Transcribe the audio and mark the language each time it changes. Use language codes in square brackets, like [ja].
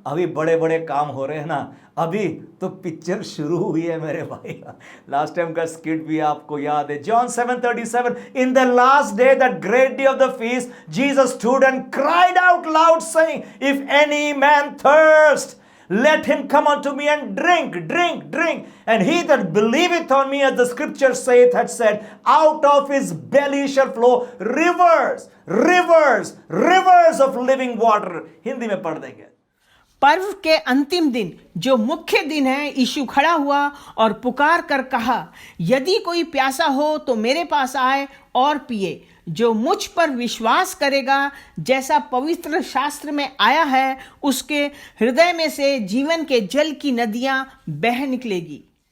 [hi] अभी बड़े बड़े काम हो रहे हैं ना, अभी तो पिक्चर शुरू हुई है मेरे भाई। लास्ट टाइम का स्किट भी आपको याद है, [en] John 7:37, in the last day, that great day of the feast, Jesus stood and cried out loud saying, if any man thirst, let him come unto me and drink, drink, drink. And he that believeth on me, as the scripture saith, had said, out of his belly shall flow rivers, rivers, rivers of living water. [hi] Hindi में पढ़ देंगे। पर्व के अंतिम दिन, जो मुख्य दिन है, यीशु खड़ा हुआ और पुकार कर कहा, यदि कोई प्यासा हो तो मेरे पास आए और पिए। जो मुझ पर विश्वास करेगा, जैसा पवित्र शास्त्र में आया है, उसके हृदय में से जीवन के जल की नदियां बह निकलेगी।